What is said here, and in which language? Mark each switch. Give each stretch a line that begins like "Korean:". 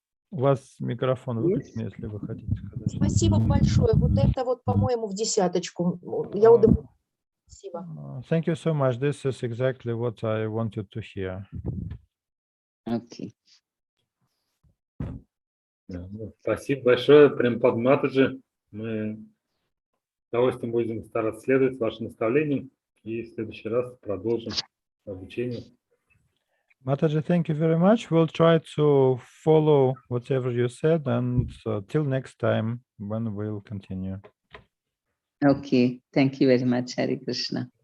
Russian: У вас микрофон выключен, если вы хотите сказать. Спасибо большое. Вот это вот, по-моему, в десяточку. Я удовлетворена. Спасибо.
English: Thank you so much. This is exactly what I wanted to hear. Okay.
Russian: Да, ну, спасибо большое, Прем Падматаджи. Мы с удовольствием будем стараться следовать вашим наставлениям и в следующий раз продолжим обучение.
English: Mataji, thank you very much. We'll try to follow whatever you said, and till next time when we'll continue. Okay. Thank you very much, Hare Krishna.